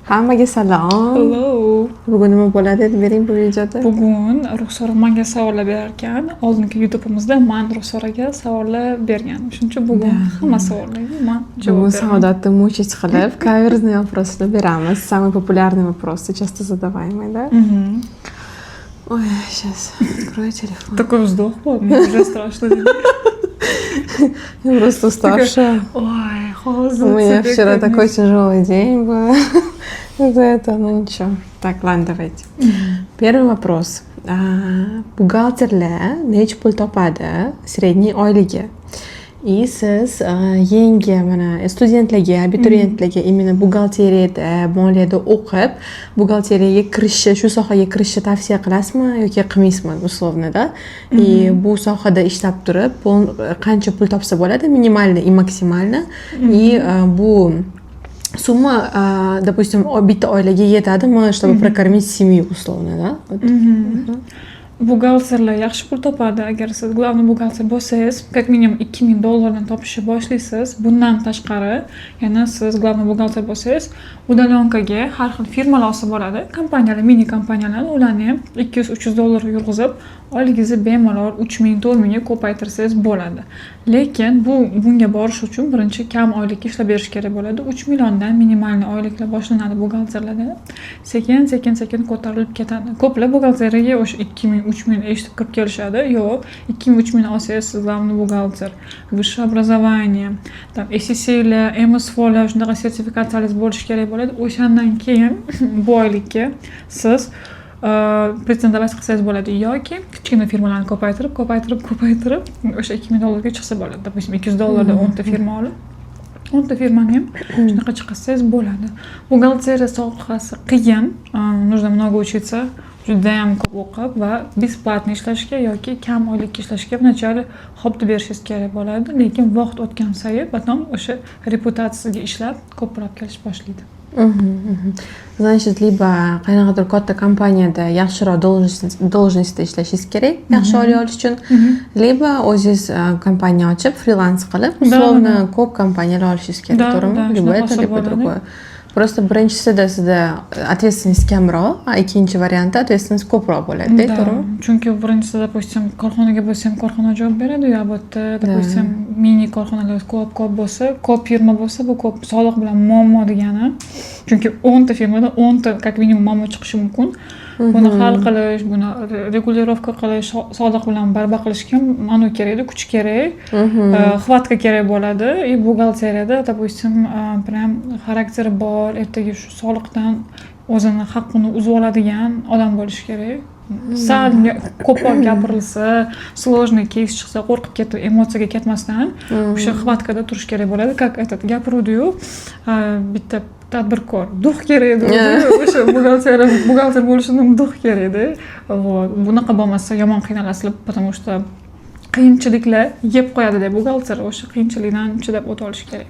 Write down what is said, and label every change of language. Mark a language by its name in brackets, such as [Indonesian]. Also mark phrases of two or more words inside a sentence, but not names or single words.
[Uzbek] Hammaga salom. [English] Hello. [Uzbek] Bugun nima bo'ladi deb bering bu videoda? Bugun Ruxsora menga savollar berar ekan. Oldingi YouTube'imizda men Ruxsoraga savollar bergandim. Shuning uchun bugun hamma savollarga men javob Bugun beraman. saodatni мучить qilib, [Russian] каверзные вопросы [Uzbek] beramiz. [Russian] Самые популярные вопросы, часто задаваемые, да? Ой, сейчас открою телефон. Такой вздох был, мне уже страшно. Я просто уставшая. Ой, хоза. У меня вчера такой тяжелый день был. За это, ну ничего. Так, ладно, давайте. Первый вопрос. [Uzbek] Buxgalterlar necha pul topadi средний oyligi? И siz yangi mana studentlarga, abituriyentlarga именно buxgalteriyada, moliyada o'qib, buxgalteriyaga kirishi, shu sohaga kirishni tavsiya qilasizmi yoki qilmaysizmi условно-da? И bu sohada ishlab turib, qancha pul topsa bo'ladi, minimalni и maksimalni? И bu summa, допустим, bitta oilaga yetadimi, [Russian] чтобы прокормить семью условно, да? [Uzbek] Buxgalterlar yaxshi pul topadi. Agar siz главный buxgalter bo'lsangiz, как minimum $2000 topishni boshlaysiz. Bundan tashqari, yana siz главный buxgalter bo'lsangiz, udalyonkaga har xil firmalar olsa bo'ladi. Kompaniyalar, mini kompaniyalar, ularni ham $200-300 yurg'izib, oyligingizni bemalol 3000-4000 ga ko'paytirsangiz bo'ladi. Lekin bunga borish uchun birinchi kam oylikka ishlab berish kerak bo'ladi. 3 milliondan minimalni oyliklar boshlanadi buxgalterlarda. Sekin ko'tarilib ketadi. Ko'plab buxgalteriyaga o'sha 2000-3000 eshitib kirib kelishadi. Yo'q, 2000-3000 olsangiz siz главный buxgalter, [Russian] высшее образование, там [Uzbek] SSC'lar, MSF'lar, shunaqa sertifikatsiyalar bo'lishi kerak bo'ladi. O'shandan keyin bu oylikka siz pretendować qilsangiz bo'ladi yoki kichkina firmalarni ko'paytirib o'sha $2000 ga chiqsa bo'ladi. Допустим, $200 da 10 ta firma olib 10 ta firmani ham shunaqa chiqarsangiz bo'ladi. Buxgalteriya sohasi qiyin, [Russian] нужно много учиться, [Uzbek] juda ham ko'p o'qib va бесплатно ishlashga yoki kam oylikka ishlashga вначале xobdi berishingiz kerak bo'ladi. Lekin vaqt o'tgan sayin потом o'sha reputatsiyaga ishlab ko'proq kelish boshlaydi. [Russian] Значит, либо [Uzbek] qanaqadir katta kompaniyada yaxshiroq должностьda ishlashingiz kerak, yaxshi oylik olish uchun, lибо o'zingiz kompaniya ochib, freelance qilib, условно ko'p kompaniyalar olishingiz kerak, to'g'rimi? [Russian] Либо это, либо другое. Просто [Uzbek] birinchisida sizda ответственность kamroq, a ikkinchi variantda ответственность ko'proq bo'ladi, to'g'rimi? Chunki birinchisida, допустим, korxonaga bo'lsa ham korxona javob beradi, yo bo'lsa, допустим, mini korxonalar ko'p bo'lsa, ko'p firma bo'lsa, bu ko'p soliq bilan muammo degani. Chunki 10 ta firmada 10 ta как minimum muammo chiqishi mumkin. Buni hal qilish, buni regulirovka qilish, soliq bilan barba qilishga mana kerak, kuch kerak, xvatka kerak bo'ladi. И buxgalteriyada, допустим, prям xarakteri bor, ertaga shu soliqdan o'zini haqqini uzib oladigan odam bo'lishi kerak. Sal ko'proq gapirilsa, сложный кейс chiqsa, qo'rqib ketib, emotsiyaga ketmasdan o'sha xvatkada turish kerak bo'ladi. [Russian] Как этот [Uzbek] gapiruvdi-yu, bitta tadbirkor, duh kerak edi. O'sha buxgalter bo'lishning duh kerak edi. Bunaqa bo'lmasa yomon qiynalasiz, [Russian] потому что [Uzbek] qiyinchiliklar yeb qo'yadi deb buxgalter o'sha qiyinchilikdan chidab o'ta olish kerak.